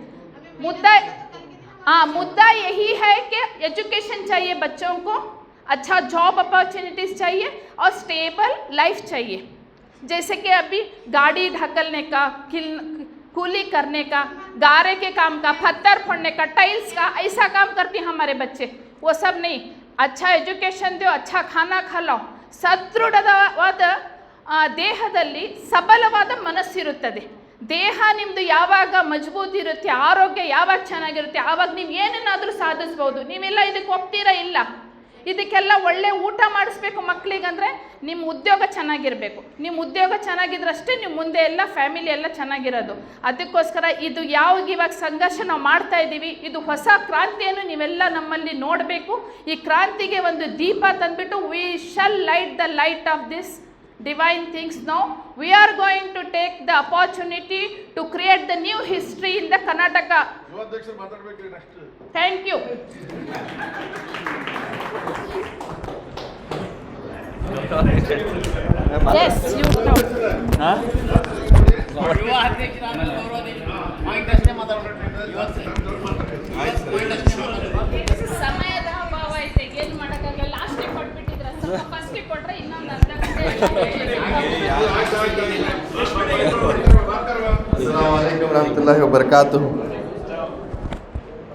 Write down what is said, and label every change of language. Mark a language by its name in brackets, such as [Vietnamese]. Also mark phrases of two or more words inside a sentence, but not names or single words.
[Hindi] मुद्दा यही है कि एजुकेशन चाहिए बच्चों को, अच्छा [English] job opportunities [Hindi] चाहिए और [English] stable life [Hindi] चाहिए. जैसे कि अभी गाड़ी ढकलने का, कूली करने का, गारे के काम का, पत्थर फोड़ने का, टाइल्स का, ऐसा काम करती हैं हमारे बच्चे. वो सब नहीं, अच्छा एजुकेशन दो, अच्छा खाना खिलाओ, [Kannada] ಸದೃಢವಾದ ದೇಹದಲ್ಲಿ ಸಬಲವಾದ ಮನಸ್ಸಿರುತ್ತದೆ. ದೇಹ ನಿಮ್ಮದು ಯಾವಾಗ ಮಜಬೂತ್ ಇರುತ್ತೆ, ಆರೋಗ್ಯ ಯಾವಾಗ ಚೆನ್ನಾಗಿರುತ್ತೆ, ಆವಾಗ ನೀವು ಏನನ್ನಾದರೂ ಸಾಧಿಸ್ಬೋದು. ನೀವೆಲ್ಲ ಇದಕ್ಕೆ ಒಪ್ತೀರಾ? ಇಲ್ಲ. ಇದಕ್ಕೆಲ್ಲ ಒಳ್ಳೆ ಊಟ ಮಾಡಿಸ್ಬೇಕು ಮಕ್ಕಳಿಗಂದರೆ ನಿಮ್ಮ ಉದ್ಯೋಗ ಚೆನ್ನಾಗಿರಬೇಕು. ನಿಮ್ಮ ಉದ್ಯೋಗ ಚೆನ್ನಾಗಿದ್ರಷ್ಟೇ ನೀವು ಮುಂದೆ ಎಲ್ಲ ಫ್ಯಾಮಿಲಿ ಎಲ್ಲ ಚೆನ್ನಾಗಿರೋದು. ಅದಕ್ಕೋಸ್ಕರ ಇದು ಇವಾಗ ಸಂಘರ್ಷ ನಾವು ಮಾಡ್ತಾ ಇದ್ದೀವಿ, ಇದು ಹೊಸ ಕ್ರಾಂತಿಯನ್ನು ನೀವೆಲ್ಲ ನಮ್ಮಲ್ಲಿ ನೋಡಬೇಕು. ಈ ಕ್ರಾಂತಿಗೆ ಒಂದು ದೀಪ ತಂದುಬಿಟ್ಟು [English] we shall light the light of this divine things. Now we are going to take the opportunity to create the new history in the Karnataka. Thank you. Yes, you know. [Kannada] ಸಮಯದ ಅಭಾವ ಐತೆ, ಏನು ಮಾಡೋಕ್ಕಾಗಲ್ಲ. ಲಾಸ್ಟಿಗೆ ಕೊಟ್ಬಿಟ್ಟಿದ್ರೆ ಸ್ವಲ್ಪ ಫಸ್ಟಿಗೆ ಕೊಟ್ಟರೆ ಇನ್ನೊಂದು ಅರ್ಧ ಗಂಟೆ. [Arabic] السلام عليكم ورحمة الله وبركاته.